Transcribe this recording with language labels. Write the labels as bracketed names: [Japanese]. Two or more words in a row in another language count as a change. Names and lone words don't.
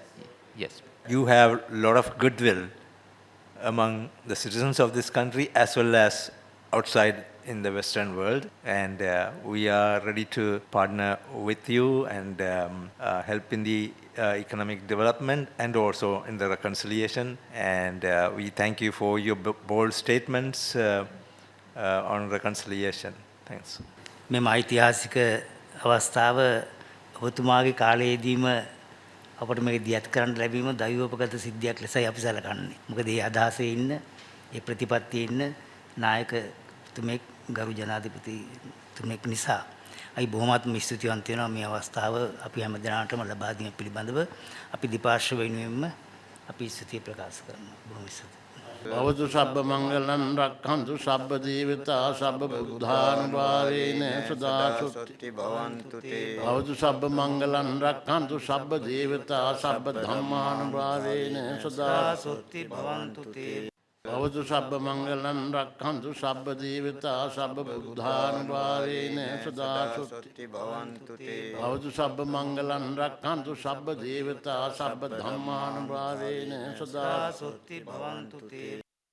[English] You have a lot of goodwill among the citizens of this country as well as outside in the Western world, and we are ready to partner with you and help in the economic development and also in the reconciliation. And we thank you for your bold statements on reconciliation. Thanks. [Sinhala] මෙම ඓතිහාසික අවස්ථාව ඔබතුමාගේ කාලයේදීම අපට මේක දියත් කරන්න ලැබීම දෛවෝපගත සිද්ධියක් ලෙසයි අපි සැලකන්නේ. මොකද මේ අදහසේ ඉන්න, මේ ප්‍රතිපත්තියේ ඉන්න නායකතුමෙක් ගරු ජනාධිපතිතුමෙක් නිසා අපි බොහොමත්ම ස්තුතිවන්ත වෙනවා මේ අවස්ථාව අපි හැම දිනකටම ලබා දීම පිළිබඳව අපි දෙපාර්ශ්ව වෙනුවෙන්ම අපි ස්තුතිය ප්‍රකාශ කරනවා. බොහොම ස්තුතියි. [Pali] भवतु सब्ब मंगलं रक्षन्तु सब्ब देवता सब्ब बुद्धानुभावेन सदा सुखी भवन्तु ते भवतु सब्ब मंगलं रक्षन्तु सब्ब देवता सब्ब धम्मानुभावेन सदा सुखी भवन्तु ते भवतु सब्ब मंगलं रक्षन्तु सब्ब देवता सब्ब बुद्धानुभावेन सदा सुखी भवन्तु ते भवतु सब्ब मंगलं रक्षन्तु सब्ब देवता सब्ब धम्मानुभावेन सदा सुखी भवन्तु ते